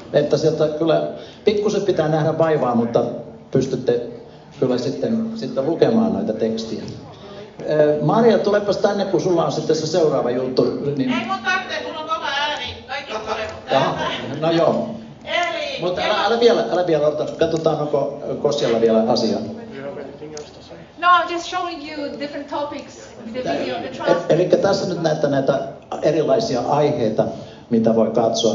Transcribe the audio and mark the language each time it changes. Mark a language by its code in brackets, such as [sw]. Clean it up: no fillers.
[fi] Että sieltä kyllä pikkusen pitää nähdä vaivaa, mutta pystytte kyllä sitten lukemaan noita tekstiä. Maria, tulepas tänne, kun sulla on sitten se seuraava juttu. Niin... Ei mun tarvitse, kun on kova ääni. Kaikki tulee. No joo. Eli... Mutta älä vielä odota. Katsotaan, onko Gosialla vielä asiaa. [en] No, I'm just showing you different topics with the video. [fi] Eli tässä nyt näette näitä erilaisia aiheita, mitä voi katsoa.